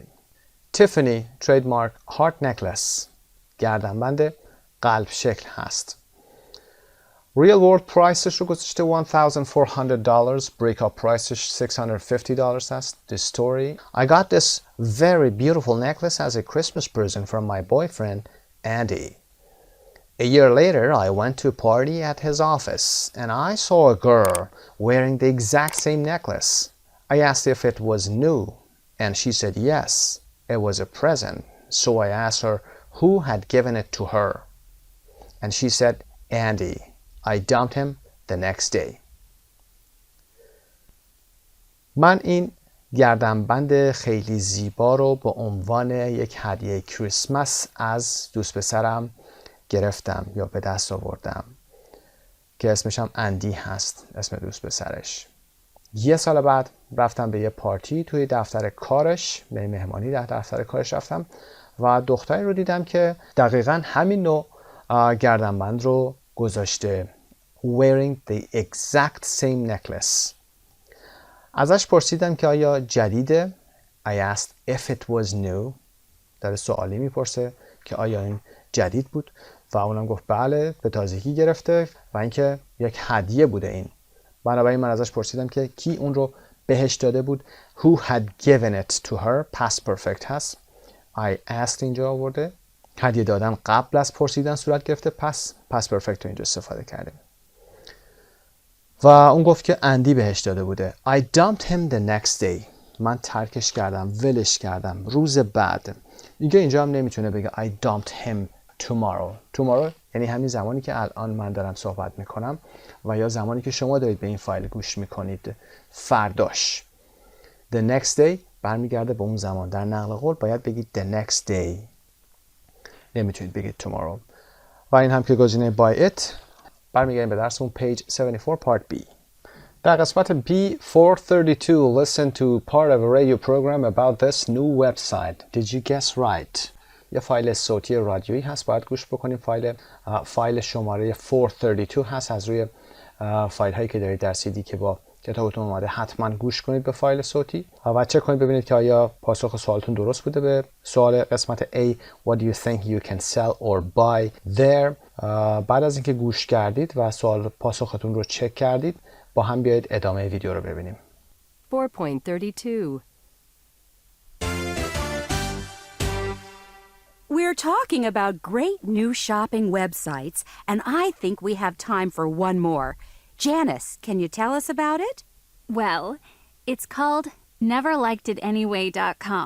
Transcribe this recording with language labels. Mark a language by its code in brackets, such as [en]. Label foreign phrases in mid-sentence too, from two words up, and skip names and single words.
[fa] تیفانی تریدمارک هارت نکلس، گردنبند قلب شکل هست. [en] real world price [fa] ش رو گذاشته $1,400. break up priceش $650 هست. [en] The story: I got this very beautiful necklace as a Christmas present from my boyfriend Andy. A year later, I went to a party at his office and I saw a girl wearing the exact same necklace. I asked if it was new and she said yes, it was a present. So I asked her who had given it to her. And she said, Andy. I dumped him the next day. [fa] من این گردنبند خیلی زیبا رو به عنوان یک هدیه کریسمس از دوست پسرم گرفتم یا به دست آوردم که اسمش هم اندی هست، اسم دوست پسرش. یه سال بعد رفتم به یه پارتی توی دفتر کارش، به مهمانی در دفتر کارش رفتم و دختری رو دیدم که دقیقاً همین نوع گردنبند رو گذاشته. [en] Wearing the exact same necklace. [fa] ازش پرسیدم که آیا جدیده؟ [en] I asked if it was new. [fa] داره سوالی میپرسه که آیا این جدید بود و اونم گفت بله، به تازگی گرفته و اینکه یک هدیه بوده این. بنابراین من ازش پرسیدم که کی اون رو بهش داده بود. [en] Who had given it to her. past perfect هست. I asked [fa] اینجا آورده. هدیه دادن قبل از پرسیدن صورت گرفته، پس [en] past perfect [fa] رو اینجا استفاده کردیم. و اون گفت که اندی بهش داده بوده. [en] I dumped him the next day. [fa] من ترکش کردم، ولش کردم روز بعد. دیگه اینجا هم نمیتونه بگه [en] I dumped him tomorrow [fa] یعنی همین زمانی که الان من دارم صحبت میکنم و یا زمانی که شما دارید به این فایل گوش میکنید فرداش. [en] The next day [fa] برمیگرده به اون زمان. در نقل قول باید بگید [en] the next day، [fa] نمیتونید بگید tomorrow. و این هم که گزینه [en] by it. [fa] برمیگردیم به درسمون [en] page 74 part B. [fa] در قسمت [en] B 432 listen to part of a radio program about this new website. Did you guess right? [fa] یه فایل صوتی رادیویی هست، باید گوش بکنیم. فایل شماره 432 هست از روی فایل هایی که دارید در CD که با کتابتون اومده. حتما گوش کنید به فایل صوتی و چک کنید ببینید که آیا پاسخ سوالتون درست بوده به سوال قسمت A. [en] What do you think you can sell or buy there? [fa] بعد از اینکه گوش کردید و سوال پاسختون رو چک کردید، با هم بیایید ادامه ویدیو رو ببینیم. [en] 4.32 We're talking about great new shopping websites, and I think we have time for one more. Janice, can you tell us about it? Well, it's called neverlikedItanyway.com.